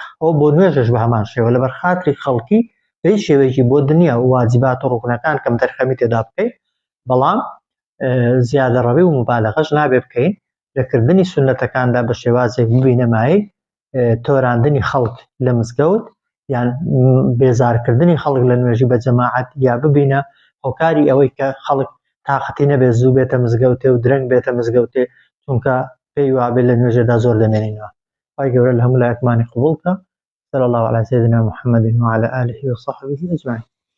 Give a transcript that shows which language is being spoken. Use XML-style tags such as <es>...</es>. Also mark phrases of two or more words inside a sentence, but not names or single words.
<ckb>ئەو بۆ نوێژش بە هەمان شێوە لەبەر خاتری خەڵکی بە هیچ شێوەیەکی بۆ دنیا و واجبات و ڕوکنەکان کەم دەرخەمی تێدا بکەیت، بەڵام زیادە ڕەوی و مبالەغەش نابێ بکەین لەکردنی سونەتەکاندا بە شێوازێک ببینە مایەی تۆراندنی خەڵک لە مزگەوت یان بێزارکردنی خەڵک لە نوێژی بە جەماعەت، یا ببینە هۆکاری ئەوەی کە خەڵک تاقەتی نەبێت زوو بێتە مزگەوتێ و درەنگ بێتە مزگەوتێ چونکە پێی وابێت لە نوێژەدا زۆر دەمێنینەوە. خی گەورە لە هەموو لایەکمانی قبوڵ کە.</ckb> <ar>صلى الله على سيدنا محمد وعلى آله وصحبه أجمعين.</ar>